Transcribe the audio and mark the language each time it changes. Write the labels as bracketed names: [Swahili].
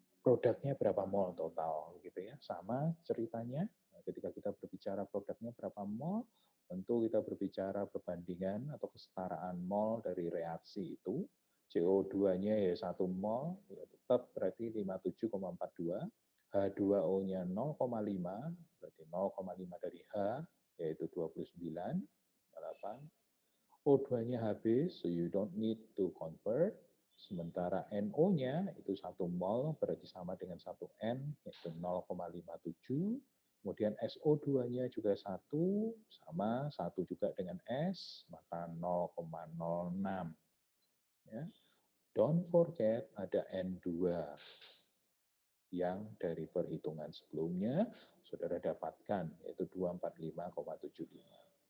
[Indonesian] produknya berapa mol total gitu ya. Sama ceritanya ketika kita berbicara produknya berapa mol, tentu kita berbicara perbandingan atau kesetaraan mol dari reaksi itu. CO2-nya ya 1 mol, ya tetap berarti 57,42. H2O-nya 0,5, berarti 0,5 dari H, yaitu 29,8. O2-nya habis, [English] so you don't need to convert. [Indonesian] Sementara NO-nya itu 1 mol, berarti sama dengan 1 N, yaitu 0,57. Kemudian SO2-nya juga 1, sama 1 juga dengan S, maka 0,06. Ya. [English] Don't forget [Indonesian] ada N2 yang dari perhitungan sebelumnya saudara dapatkan, yaitu 245,75.